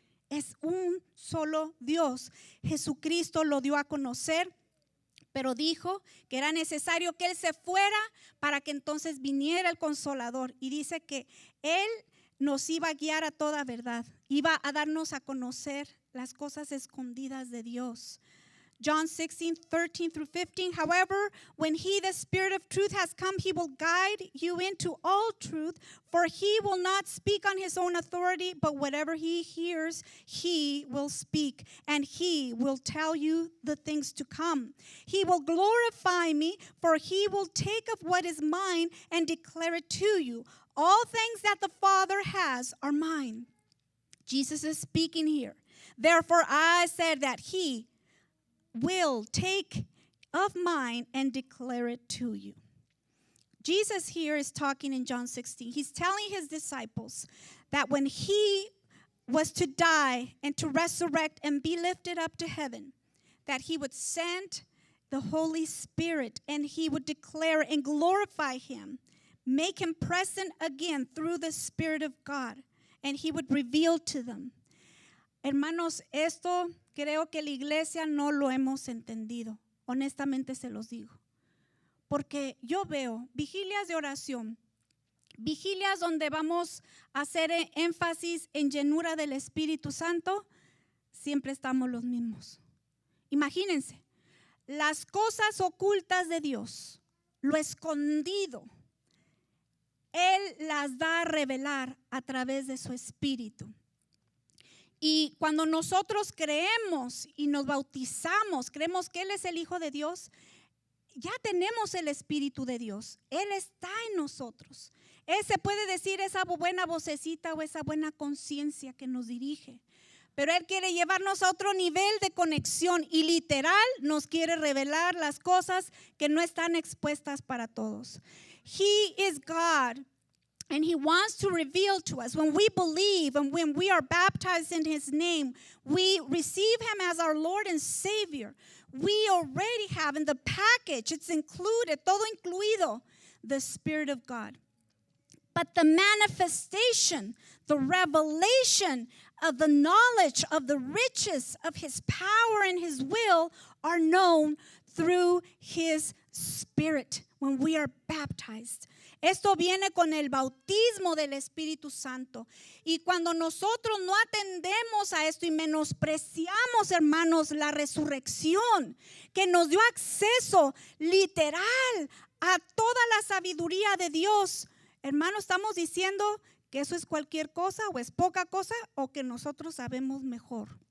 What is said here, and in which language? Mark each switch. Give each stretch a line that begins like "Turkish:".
Spanish: Es un solo Dios. Jesucristo lo dio a conocer, pero dijo que era necesario que Él se fuera para que entonces viniera el Consolador. Y dice que Él nos iba a guiar a toda verdad, iba a darnos a conocer las cosas escondidas de Dios.
English: John 16, 13 through 15, however, when He, the Spirit of truth, has come, He will guide you into all truth, for He will not speak on His own authority, but whatever He hears, He will speak, and He will tell you the things to come. He will glorify me, for He will take of what is mine and declare it to you. All things that the Father has are mine. Jesus is speaking here. Therefore, I said that He will take of mine and declare it to you. Jesus here is talking in John 16. He's telling His disciples that when He was to die and to resurrect and be lifted up to heaven, that He would send the Holy Spirit and He would declare and glorify Him, make Him present again through the Spirit of God, and He would reveal to them.
Spanish: Hermanos, esto creo que la iglesia no lo hemos entendido. Honestamente se los digo. Porque yo veo vigilias de oración, vigilias donde vamos a hacer énfasis en llenura del Espíritu Santo, siempre estamos los mismos. Imagínense, las cosas ocultas de Dios, lo escondido, Él las da a revelar a través de su Espíritu. Y cuando nosotros creemos y nos bautizamos, creemos que Él es el Hijo de Dios, ya tenemos el Espíritu de Dios. Él está en nosotros. Él se puede decir esa buena vocecita o esa buena conciencia que nos dirige. Pero Él quiere llevarnos a otro nivel de conexión y literal nos quiere revelar las cosas que no están expuestas para todos.
English: He is God. And He wants to reveal to us when we believe and when we are baptized in His name, we receive Him as our Lord and Savior. We already have in the package, it's included,
Spanish: todo incluido,
English: the Spirit of God. But the manifestation, the revelation of the knowledge of the riches of His power and His will are known through His Spirit when we are baptized.
Spanish: Esto viene con el bautismo del Espíritu Santo. Y cuando nosotros no atendemos a esto y menospreciamos, hermanos, la resurrección que nos dio acceso literal a toda la sabiduría de Dios, hermanos, estamos diciendo que eso es cualquier cosa o es poca cosa o que nosotros sabemos mejor.